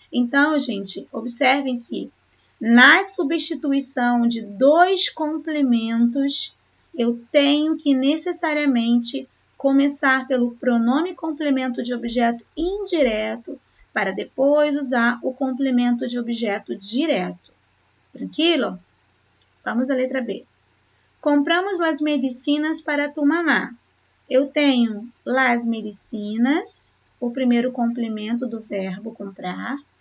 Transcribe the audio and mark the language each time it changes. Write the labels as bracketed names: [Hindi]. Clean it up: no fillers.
[Portuguese] Então, gente, observem que na substituição de dois complementos, eu tenho que necessariamente começar pelo pronome complemento de objeto indireto para depois usar o complemento de objeto direto. Tranquilo? Vamos à letra B. [Spanish] Compramos las medicinas para tu mamá. [Portuguese] Eu tenho las medicinas, o primeiro complemento do verbo comprar.